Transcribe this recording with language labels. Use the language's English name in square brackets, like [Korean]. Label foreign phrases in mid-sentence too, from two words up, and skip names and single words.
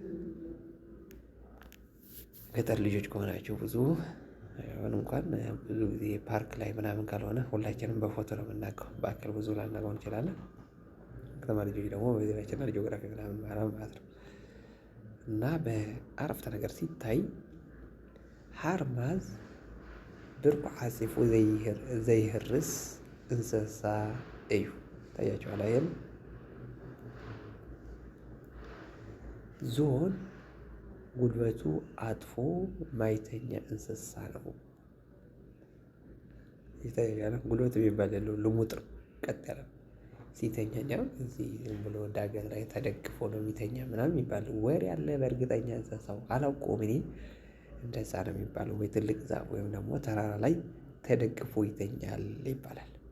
[Amharic] ገጠር ልጆች ከሆናችሁ ብዙ አሁን እንኳን ብዙ ጊዜ ፓርክ ላይ ምናምን ካልሆነ ሁላችንም በፎቶ ነው የምናውቀው። በአካል ብዙ ላናውቀው እንችላለን። ከተማ ልጆች ደግሞ በናሽናል ጂኦግራፊ ምናምን ማለት ነው። እና በአረፍተ ነገር ሲታይ [Tigrinya] ሃርማዝ ብርኩ ዓፂፉ ዘይህርስ እንስሳ እዩ። [Amharic] ታያችኋል አይደል? ዝሆን ጉልበቱ አጥፎ ማይተኛ እንስሳ ነው። ይታያል። ጉልበት የሚባል የለውም፣ ልሙጥ ነው፣ ቀጥ ያለ ሲተኛ እዚህ ዝም ብሎ ዳገት ላይ ተደግፎ ነው የሚተኛ ምናምን የሚባል ወሬ ያለ። በእርግጠኛ እንስሳው አላውቀውም እኔ። እንደዛ ነው የሚባለው። ወይ ትልቅ ዛፍ ወይም ደግሞ ተራራ ላይ ተደግፎ ይተኛል ይባላል።